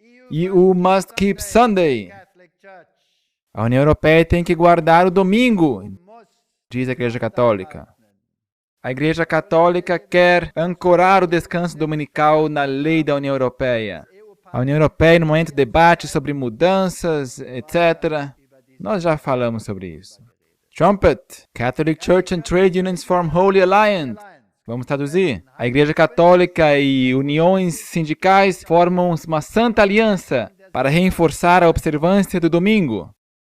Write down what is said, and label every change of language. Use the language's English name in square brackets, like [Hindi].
[Portuguese] E o Must Keep Sunday. A União Europeia tem que guardar o domingo, diz a Igreja Católica. A Igreja Católica quer ancorar o descanso dominical na lei da União Europeia. A União Europeia, no momento, debate sobre mudanças, etc. Nós já falamos sobre isso. [English] Trumpet, Catholic Church and Trade Unions form Holy Alliance. [Portuguese] Vamos traduzir. A Igreja Católica e uniões sindicais formam uma santa aliança para reforçar a observância do domingo.